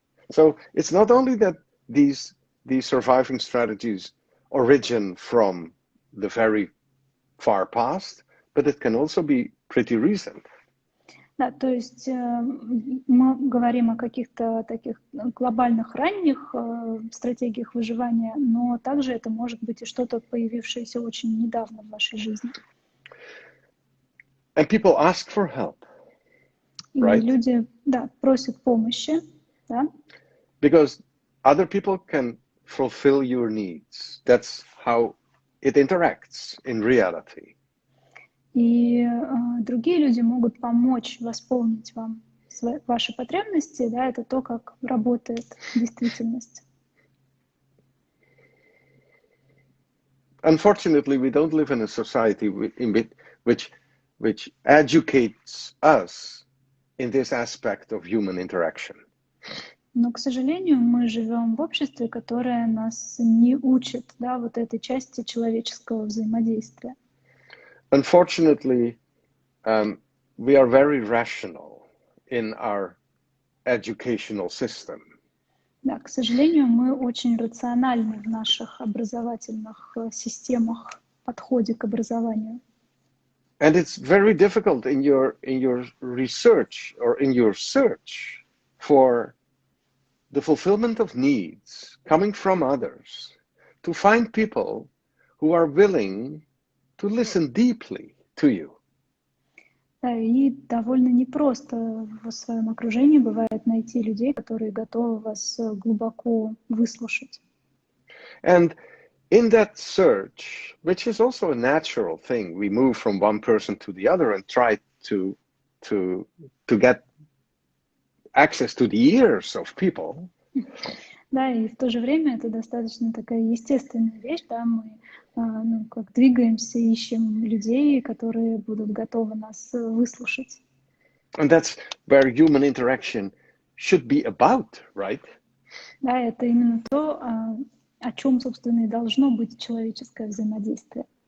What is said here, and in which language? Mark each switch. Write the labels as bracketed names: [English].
[English] So it's not only that these surviving strategies origin from the very far past, but it can also be pretty recent. [Russian] Да, то есть мы говорим о каких-то таких глобальных ранних стратегиях выживания, но также это может быть и что-то, появившееся очень недавно в вашей жизни. [English] And people ask for help, [Russian] И [English] right? [Russian] люди, да, просят помощи, да? [English] Because other people can fulfill your needs. That's how it interacts in reality. [Russian] И другие люди могут помочь восполнить вам ваши потребности, да, это то, как работает действительность. [English] Unfortunately, we don't live in a society which educates us in this aspect of human interaction. [Russian] Но, к сожалению, мы живем в обществе, которое нас не учит, да, вот этой части человеческого взаимодействия. [English] Unfortunately, we are very rational in our educational system. [Russian] Да, к сожалению, мы очень рациональны в наших образовательных системах, подходе к образованию. [English] And it's very difficult in your research or in your search for the fulfillment of needs coming from others to find people who are willing to listen deeply to you. [Russian] Да, и довольно непросто в своем окружении бывает найти людей, которые готовы вас глубоко выслушать. [English] And in that search, which is also a natural thing, we move from one person to the other and try to get access to the ears of people. [Russian] Да, и в то же время это достаточно такая естественная вещь, да, мы как двигаемся, ищем людей, которые будут готовы нас выслушать. [English] And that's where human interaction should be about, right? [Russian] Да, это именно то, о чем, собственно, и должно быть человеческое взаимодействие.